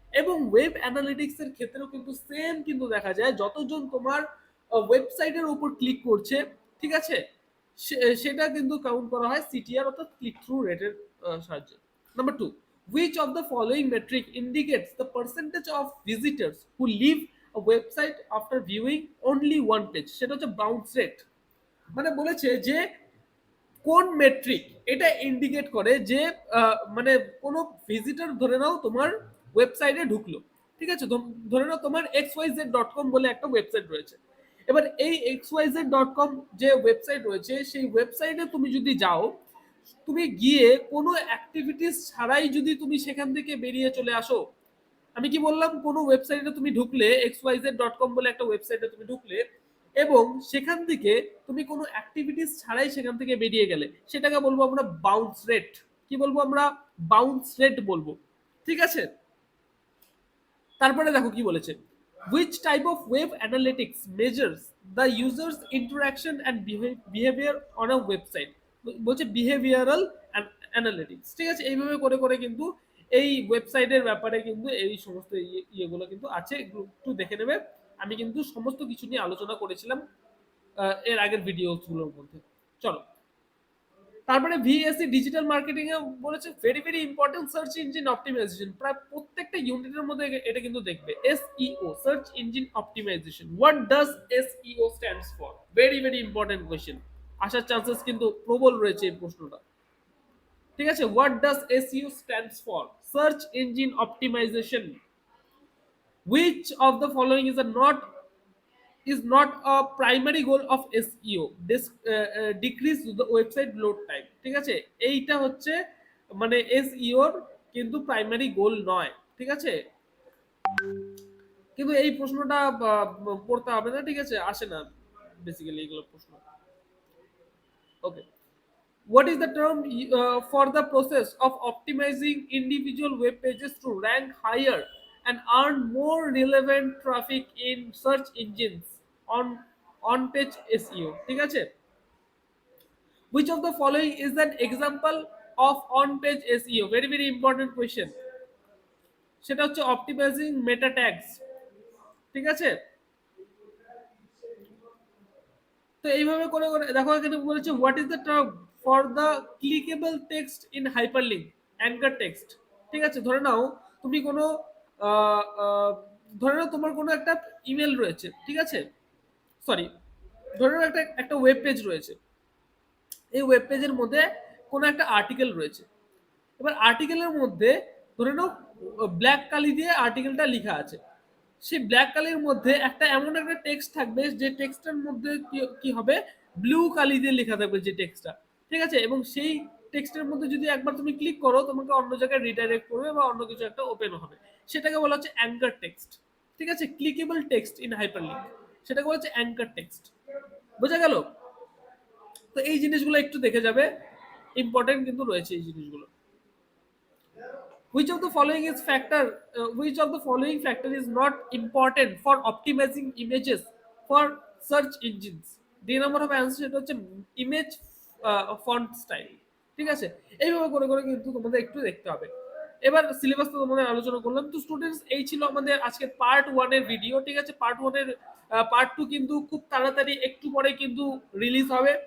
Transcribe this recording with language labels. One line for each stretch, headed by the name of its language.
Bangla: এবং web analytics এর ক্ষেত্রেও কিন্তু সেম কিন্তু দেখা যায় যতজন তোমার ওয়েবসাইটের উপর ক্লিক করছে, ঠিক আছে? সেটা কিন্তু কাউন্ট করা হয় সিটিআর অর্থাৎ ক্লিক থ্রু রেটের সাহায্যে। Number 2,
English: which of the following metric indicates the percentage of visitors who leave a website after viewing only one page?
Bangla: সেটা হচ্ছে বাউন্স রেট। মানে বলেছে যে কোন মেট্রিক এটা ইন্ডিকেট করে যে মানে কোনো ভিজিটর ধরে নাও তোমার ওয়েবসাইটে ঢুকলো, ঠিক আছে? ধরে নাও তোমার xyz.com বলে একটা ওয়েবসাইট রয়েছে। এবার এই xyz.com যে ওয়েবসাইট রয়েছে সেই ওয়েবসাইটে তুমি যদি যাও, তুমি গিয়ে কোনো অ্যাক্টিভিটিস ছাড়াই যদি তুমি সেখান থেকে বেরিয়ে চলে আসো, আমি কি বললাম, কোনো ওয়েবসাইটে তুমি ঢুকলে, xyz.com বলে একটা ওয়েবসাইটে তুমি ঢুকলে এবং সেখান থেকে তুমি কোনো অ্যাক্টিভিটিস ছাড়াই সেখান থেকে বেরিয়ে গেলে, সেটাকে বলবো আমরা বাউন্স রেট। কি বলবো আমরা? বাউন্স রেট বলবো, ঠিক আছে? তারপরে দেখো কি বলেছে,
English: which type of web analytics measures the user's interaction and behavior on a website?
Bangla: বলছে বিহেভিয়ারাল অ্যানালিটিক্স, ঠিক আছে? এইভাবে করে করে কিন্তু এই ওয়েবসাইটের ব্যাপারে কিন্তু এই সমস্ত ইয়েগুলো কিন্তু আছে, একটু দেখে নেবে। আমি কিন্তু সমস্ত কিছু নিয়ে আলোচনা করেছিলাম এর আগের ভিডিওগুলোর মধ্যে। চলো তারপরে ভিএসসি ডিজিটাল মার্কেটিং এ বলেছে
English: very very important
Bangla: search engine optimisation. প্রায় প্রত্যেকটা ইউনিটের মধ্যে এটা কিন্তু দেখবে SEO, search engine optimisation.
English: What does SEO stands for? Very very important question,
Bangla: আসার চান্সেস কিন্তু প্রবল রয়েছে এই প্রশ্নটা, ঠিক আছে?
English: What does SEO stands for? Search engine optimization. which of the following is not a primary goal of SEO? Decrease the website load time,
Bangla: ঠিক আছে? এইটা হচ্ছে মানে SEO এর কিন্তু প্রাইমারি গোল নয়, ঠিক আছে? কিন্তু এই প্রশ্নটা পড়তে হবে না, ঠিক আছে? আসে না বেসিক্যালি এগুলো প্রশ্ন।
English: Okay, what is the term for the process of optimizing individual web pages to rank higher and earn more relevant traffic in search engines on page SEO?
Bangla: ঠিক আছে?
English: Which of the following is an example of on page SEO? Very very important question.
Bangla: সেটা হচ্ছে optimising মেটা tags, ঠিক আছে? তো এইভাবে করে করে দেখো এখানে বলেছে
English: What is the term for the clickable text in hyperlink anchor text.
Bangla: ঠিক আছে, ধরে নাও তুমি কোনো আহ, আহ, ধরে নাও তোমার কোনো একটা ইমেল রয়েছে, ঠিক আছে, সরি, ধরে নাও একটা একটা ওয়েব পেজ রয়েছে। এই ওয়েব পেজের মধ্যে কোনো একটা আর্টিকেল রয়েছে। এবার আর্টিকেলের মধ্যে ধরে নাও ব্ল্যাক কালি দিয়ে আর্টিকেলটা লেখা আছে। সেই ব্ল্যাক কালির মধ্যে একটা এমন একটা টেক্সট থাকবে যে টেক্সটের মধ্যে কি হবে, ব্লু কালি দিয়ে লেখা থাকবে যে টেক্সটটা। ঠিক আছে, এবং সেই টেক্সটের মধ্যে যদি একবার তুমি ক্লিক করো তোমাকে অন্য জায়গায় রিডাইরেক্ট করবে বা অন্য কিছু একটা ওপেন হবে। সেটাকে বলা হচ্ছে অ্যাঙ্কার টেক্সট। ঠিক আছে, ক্লিকেবল টেক্সট ইন হাইপারলিঙ্ক, সেটাকে বলা হচ্ছে অ্যাঙ্কার টেক্সট। বোঝা গেল? তো এই জিনিসগুলো একটু দেখে যাবে, ইম্পর্টেন্ট কিন্তু রয়েছে এই জিনিসগুলো।
English: Which of the following is factor? Which of the following factor is not important for optimizing images for search engines?
Bangla: দুই নম্বর হবে অ্যান্সার, সেটা হচ্ছে ইমেজ ফন্ট স্টাইল। ঠিক আছে, এইভাবে করে করে কিন্তু তোমাদের একটু দেখতে হবে। এবার সিলেবাস তো তোমাদের আলোচনা করলাম। তো স্টুডেন্টস, এই ছিল আমাদের আজকে পার্ট 1 এর ভিডিও। ঠিক আছে, পার্ট 1 এর পার্ট 2 কিন্তু খুব তাড়াতাড়ি একটু পরে কিন্তু রিলিজ হবে।